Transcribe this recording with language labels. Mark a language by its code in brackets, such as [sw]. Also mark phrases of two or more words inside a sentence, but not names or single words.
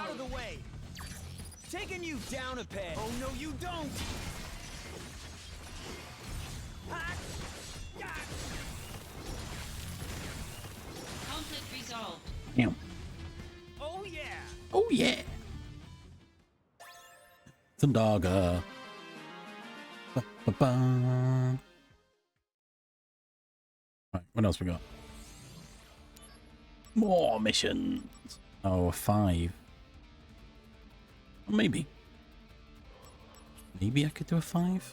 [en] Out of the way. Taking you down a peg. Oh no, you don't. Conflict resolved. Damn. Oh yeah. Oh yeah. Thundaga. Ba-ba-ba. Right, what else we got? More missions. Oh, 5. Maybe. Maybe I could do a 5.